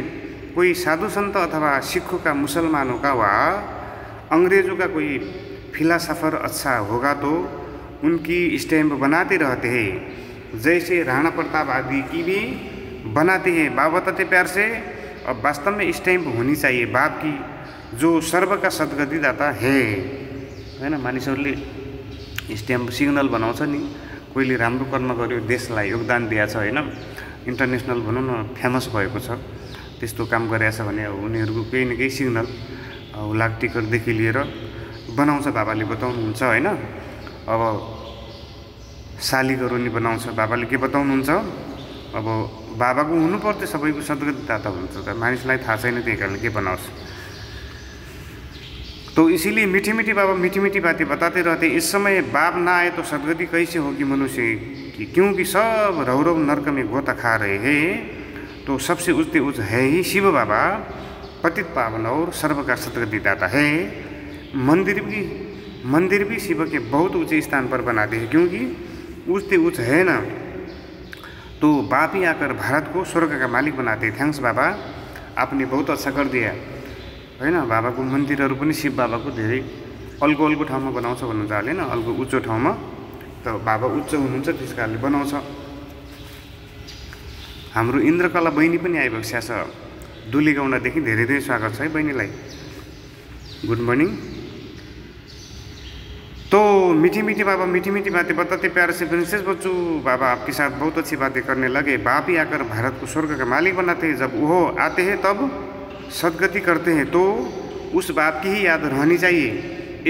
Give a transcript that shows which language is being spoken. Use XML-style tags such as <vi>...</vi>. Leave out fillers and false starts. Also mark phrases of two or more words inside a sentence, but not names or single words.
<hi>कोई साधु संत अथवा सिखों का, मुसलमानों का, व अंग्रेज़ों का कोई फिलासफर अच्छा होगा तो उनकी स्टैम्प बनाते रहते हैं। जैसे राणा प्रताप आदि की भी बनाते हैं। बाबा बताते प्यार से अब वास्तव में स्टैम्प होनी चाहिए बाप की जो सर्व का सद्गति दाता है हैन।</hi> <ne>मानिसहरूले</ne> <en>stamp signal</en> <ne>बनाउँछ नि, कोहीले राम्रो कर्म गर्यो, देशलाई योगदान दिएछ हैन, इन्टरनेसनल भनौँ न फेमस भएको छ, त्यस्तो काम गरेछ भने उनीहरूको केही न केही सिग्नल लाग टिकटदेखि लिएर बनाउँछ, बाबाले बताउनुहुन्छ हैन। अब शालिगहरू नि बनाउँछ, बाबाले के बताउनुहुन्छ, अब बाबाको हुनुपर्छ सबैको सद्गति दाता हुन्छ, त मानिसलाई थाहा छैन, त्यही कारणले के बनाउँछ।</ne> <hi>तो इसीलिए मीठी मीठी बाबा मीठी मीठी बातें बताते रहते। इस समय बाप ना आए तो सदगति कैसे होगी मनुष्य की, क्योंकि सब रौरव नरक में गोता खा रहे हैं। तो सबसे ऊंचे उच्च है ही शिव बाबा, पतित पावन और सर्व का सदगति दाता है। मंदिर भी शिव के बहुत ऊंचे स्थान पर बनाते हैं, क्योंकि ऊंचे उच्च है ना, तो बाप ही आकर भारत को स्वर्ग का मालिक बनाते। थैंक्स बाबा, आपने बहुत अच्छा कर दिया हैन।</hi> <ne>बाबाको मन्दिरहरू पनि शिव बाबाको धेरै अल्गो ठाउँमा बनाउँछ भन्नुहुन्छ हैन, अल्गो उच्चो ठाउँमा, त बाबा उच्च हुनुहुन्छ त्यस कारणले बनाउँछ। हाम्रो इन्द्रकला बहिनी पनि आइबक्स्या छ दुलीगाउँडादेखि, धेरै धेरै स्वागत छ है बहिनीलाई,</ne> <en>good morning.</en> <hi>तो मीठी मीठी बाबा मीठी मीठी बातें बताते प्यारे से प्रिंसेस बच्चू, बाबा आपके साथ बहुत अच्छी बातें करने लगे। बाप ही आकर भारत को स्वर्ग का मालिक बनाते हैं, जब वो आते हैं तब सदगति करते हैं, तो उस बाप की ही याद रहनी चाहिए।</hi>